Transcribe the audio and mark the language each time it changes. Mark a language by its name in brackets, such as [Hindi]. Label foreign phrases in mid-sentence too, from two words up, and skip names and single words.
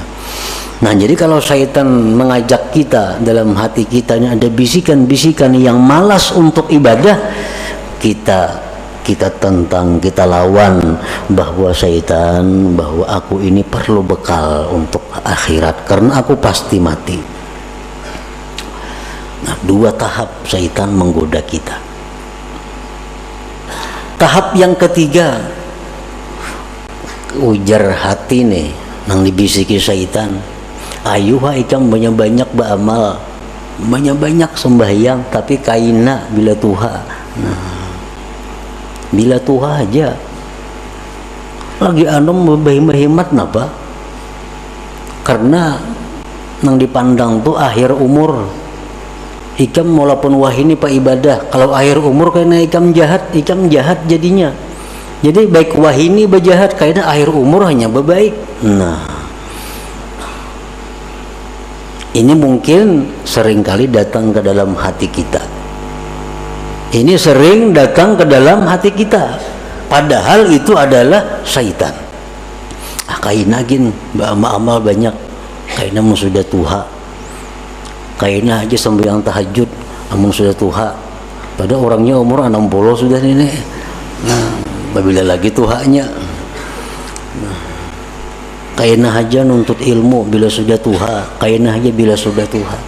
[Indonesian] Nah jadi kalau syaitan mengajak kita, dalam hati kita ini ada bisikan-bisikan yang malas untuk ibadah, kita tentang, kita lawan bahwa syaitan, bahwa aku ini perlu bekal untuk akhirat karena aku pasti mati. Nah, dua tahap syaitan menggoda kita. Tahap yang ketiga, [Banjar] ujar hati nih nang dibisiki syaitan, ayo ikam banyak-banyak beramal, banyak-banyak sembahyang, tapi kaina bila tuha. Nah, bila tuha aja lagi anom berhemat napa? Karena nang dipandang tuh akhir umur. Ikam walaupun wahini pak ibadah, kalau akhir umur karena ikam jahat jadinya. Jadi baik wahini berjahat karena akhir umur hanya berbaik. [Indonesian] Nah, ini mungkin seringkali datang ke dalam hati kita. Ini sering datang ke dalam hati kita, padahal itu adalah syaitan. [Banjar] Kaina gin amal banyak, kaina sudah tuha, kaina aja sembahyang tahajud amun sudah tuha, pada orangnya umur 60 sudah ini. Nah, bila lagi tuhanya, nah, kaina aja nuntut ilmu bila sudah tuha, kaina aja bila sudah tuha.